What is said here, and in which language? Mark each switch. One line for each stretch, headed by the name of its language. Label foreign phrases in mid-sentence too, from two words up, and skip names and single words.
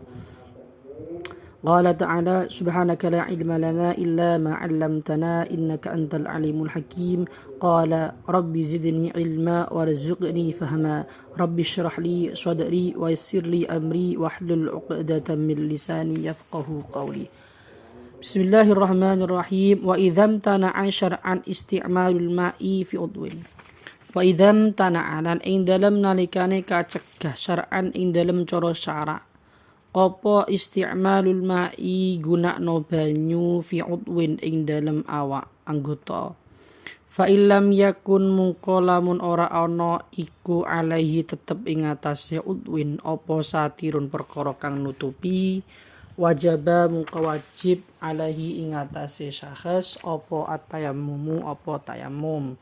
Arabic: قال تعالى سبحانك لا علم لنا إلا ما علمتنا إنك أنت العليم الحكيم. قال رب زدني علما وارزقني فهما. رب اشرح لي صدري ويسر لي أمري واحلل عقدة من لساني يفقهوا قولي. بسم الله الرحمن الرحيم. وإذا امتنع شرعا استعمال الماء في عضو. وإذا امتنع
Javanese: lan ing dalem nalikane kacegah syar'an ing dalem cara syara' apa
Arabic: استعمال الماء
Javanese: gunakno banyu
Arabic: في عضو
Javanese: ing dalem awak anggota.
Arabic: فإن لم يكن
Javanese: mungko lamun ora ana iku alaihi tetep ing atase udwin apa satirun perkara kang nutupi, wajaba mungko wajib alaihi ing atase syakhs apa at-tayammumu apa tayammum.